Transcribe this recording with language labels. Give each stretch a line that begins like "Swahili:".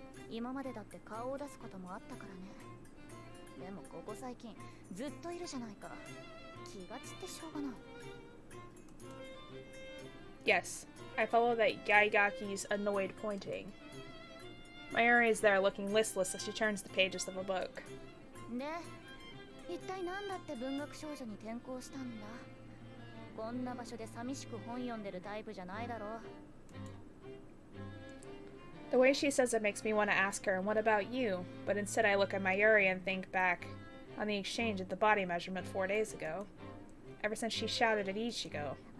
Japanese: 今までだって顔を出すこともあったからね。でもここ最近ずっといるじゃないか。気が散ってしょうがない。
English: Yes, I follow that Yaigaki's annoyed pointing. Mayuri is there looking listless as she turns the pages of a book.
Japanese: で、一体何だって文学少女に転校したんだ。こんな場所で寂しく本読んでるタイプじゃないだろう。
English: The way she says it makes me want to ask her, what about you? But instead I look at Mayuri and think back on the exchange at the body measurement 4 days ago. Ever since she shouted at Ichigo.